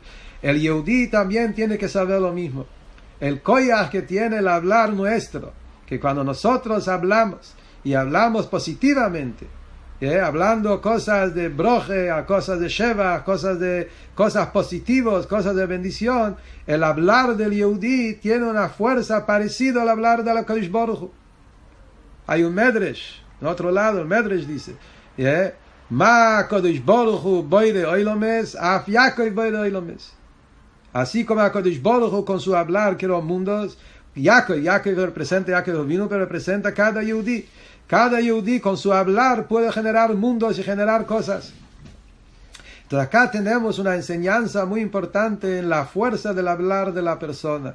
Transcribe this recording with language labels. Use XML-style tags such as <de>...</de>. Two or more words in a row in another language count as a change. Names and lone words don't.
<es>El Yehudí también tiene que saber lo mismo. El koyach que tiene el hablar nuestro, que cuando nosotros hablamos, y hablamos positivamente, hablando cosas de broje, cosas de sheva, cosas positivas, cosas de bendición, el hablar del Yehudí tiene una fuerza parecida al hablar de la</es> <he>קדוש ברוך הוא.</he> <es>Hay un Medrash, en otro lado, el Medrash dice,</es> <he>מה קדוש ברוך הוא בורא עולמות אף יעקב בורא עולמות.</he> <es>Así como a</es> <he>קדוש ברוך הוא</he> <es>con su hablar que los mundos, Yaakov representa Yaakov vino, pero representa cada Yehudí. Cada Yehudí con su hablar puede generar mundos y generar cosas. Entonces acá tenemos una enseñanza muy importante en la fuerza del hablar de la persona.</es>